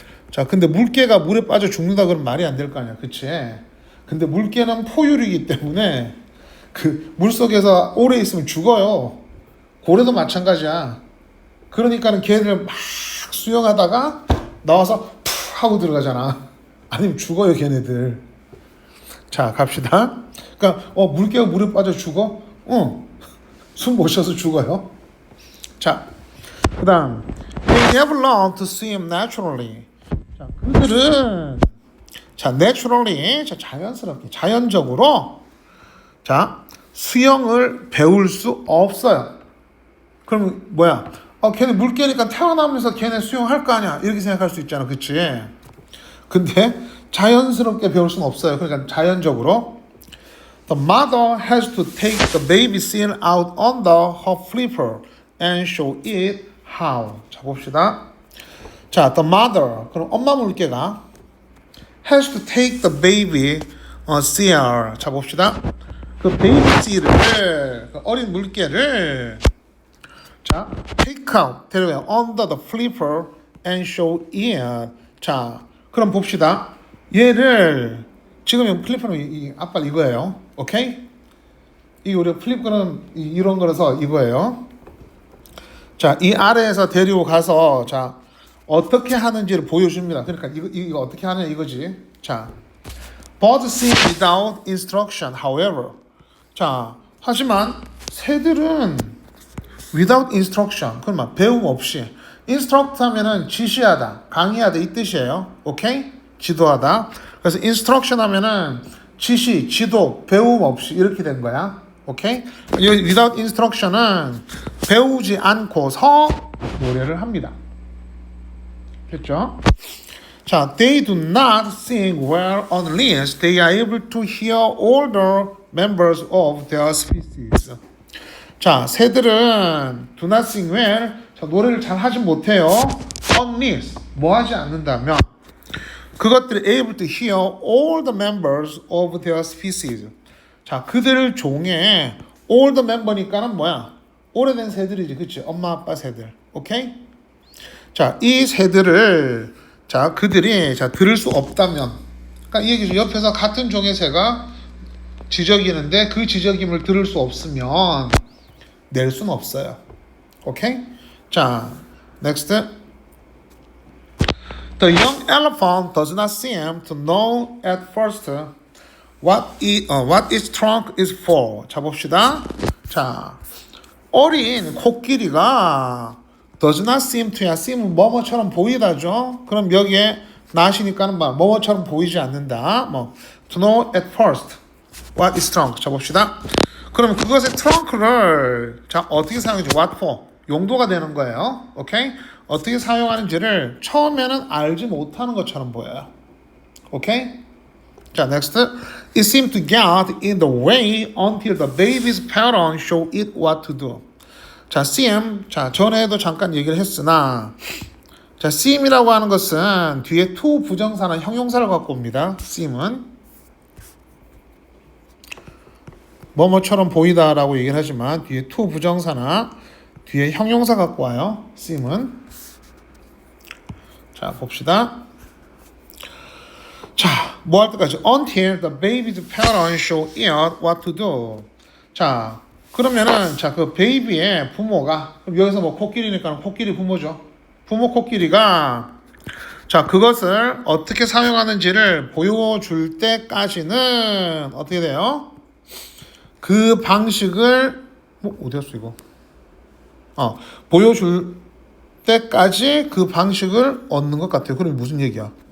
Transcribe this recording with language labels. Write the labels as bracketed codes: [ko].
[ko] 자, 근데 물개가 물에 빠져 죽는다 그러면 말이 안 될 거 아니야. 그치? 근데 물개는 포유류이기 때문에 그 물속에서 오래 있으면 죽어요. 고래도 마찬가지야. 그러니까는 걔들 막 수영하다가 나와서 푹 하고 들어가잖아. 아니면 죽어요, 걔네들. 자, 갑시다. 그러니까 물개가 물에 빠져 죽어? 응. 숨 못 쉬어서 죽어요. 자, 그다음 [en] they never learn to swim naturally. [ko] 자, 그들은 naturally, 자연스럽게, 자연적으로 수영을 배울 수 없어요. 그럼 뭐야? 걔네 물개니까 태어나면서 걔네 수영할 거 아니야? 이렇게 생각할 수 있잖아, 그치? 근데 자연스럽게 배울 수는 없어요. 그러니까 자연적으로 [en] the mother has to take the baby seal out under her flipper and show it how. [ko] 자, 봅시다. [en] 자, the mother, [ko] 그럼 엄마 물개가 [en] has to take the baby seal. [ko] 자, 봅시다. 그 베이비 seal을, 그 어린 물개를 자, [en] take out, [ko] 데려가요. [en] under the flipper and show it. [ko] 자, 그럼 봅시다. 얘를 지금 플리퍼는 이 앞발 이거예요. 오케이? 이 우리 플리퍼는 이런 거라서 이거예요. 자, 이 아래에서 데리고 가서 자 어떻게 하는지를 보여줍니다. 그러니까 이거 어떻게 하냐 이거지. 자, [en] birds sing without instruction. [ko] However, 자 하지만 새들은 [en] without instruction. [ko] 그러면 배움 없이. instruct 하면은 지시하다, 강의하다 이 뜻이에요. 오케이? 지도하다. 그래서 instruction 하면은 지시, 지도, 배움 없이 이렇게 된 거야. 오케이? [en] without instruction [ko] 은 배우지 않고서 노래를 합니다. 됐죠? [en] 자, they do not sing well unless they are able to hear older members of their species. [ko] 자, 새들은 [en] do not sing well. [ko] 자, 노래를 잘 하지 못해요. [en] unless [ko] 뭐 하지 않는다면 그것들이 [en] able to hear all the members of their species. [ko] 자, 그들 종의 all the member니까는 뭐야? 오래된 새들이지, 그치? 엄마, 아빠 새들. 오케이? 자, 이 새들을 자, 그들이 들을 수 없다면, 그러니까 이 얘기죠. 옆에서 같은 종의 새가 지저귀는데 그 지저귀를 들을 수 없으면 낼 수는 없어요. 오케이? 자, next. [en] The young elephant does not seem to know at first what its trunk is for. [ko] 자, 봅시다. 자, 어린 코끼리가 [en] does not seem to야. [ko] seem은 뭐뭐처럼 보이다죠. 그럼 여기에 not이니까는 뭐뭐처럼 보이지 않는다. [en] to know at first what is trunk. [ko] 자, 봅시다. 그러면 그것의 트렁크를 자 어떻게 사용하지? [en] What for? [ko] 용도가 되는 거예요. 오케이? 어떻게 사용하는지를 처음에는 알지 못하는 것처럼 보여요. 오케이? 자, next. [en] It seemed to get in the way until the baby's parents show it what to do. [ko] 자, seem. 자, 전에도 잠깐 얘기를 했으나 자, seem이라고 하는 것은 뒤에 to 부정사나 형용사를 갖고 옵니다. seem은 뭐뭐처럼 보이다라고 얘기를 하지만 뒤에 to 부정사나 뒤에 형용사 갖고 와요. seem은. 자, 봅시다. 자, 뭐 할 때까지? [en] Until the baby's parents show it what to do. [ko] 자, 그러면은 자, 그 베이비의 부모가 그럼 여기서 뭐 코끼리니까 코끼리 부모죠. 부모 코끼리가 자, 그것을 어떻게 사용하는지를 보여줄 때까지는 어떻게 돼요? 그 방식을 어디 갔어 이거? 보여줄 때까지 그 방식을 얻는 것 같아요. 그럼 무슨 얘기야?